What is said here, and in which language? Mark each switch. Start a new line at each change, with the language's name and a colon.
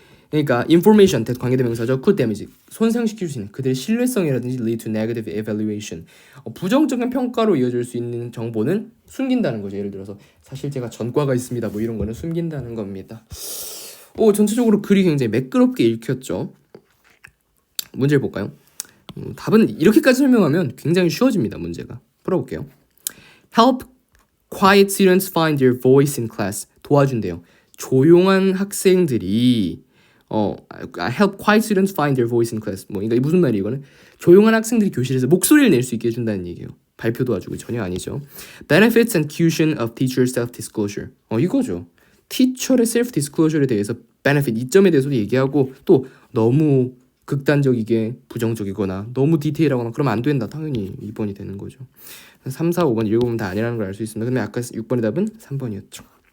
Korean: 그러니까 information 관계대명사죠.
English: could damage
Korean: 손상시킬 수 있는 그들의 신뢰성이라든지
English: lead to negative evaluation
Korean: 부정적인 평가로 이어질 수 있는 정보는 숨긴다는 거죠. 예를 들어서 사실 제가 전과가 있습니다. 뭐 이런 거는 숨긴다는 겁니다. 전체적으로 글이 굉장히 매끄럽게 읽혔죠. 문제를 볼까요? 답은 이렇게까지 설명하면 굉장히 쉬워집니다. 문제가. 풀어볼게요.
English: Help quiet students find their voice in class.
Korean: 도와준대요. 조용한 학생들이
English: help quiet students find their voice in class.
Korean: 그러니까 무슨 말이에요 이거는? 조용한 학생들이 교실에서 목소리를 낼 수 있게 해준다는 얘기예요. 발표 도와주고 전혀 아니죠.
English: Benefits and cushion of teacher self-disclosure.
Korean: 이거죠. 티처의 self-disclosure에 대해서 benefit, 이점에 대해서도 얘기하고 또 너무 극단적이게 부정적이거나 너무 디테일하거나 그러면 안 된다. 당연히 2번이 되는 거죠. 3, 4, 5번 읽어보면 다 아니라는 걸 알 수 있습니다. 근데 아까 6번의 답은 3번이었죠.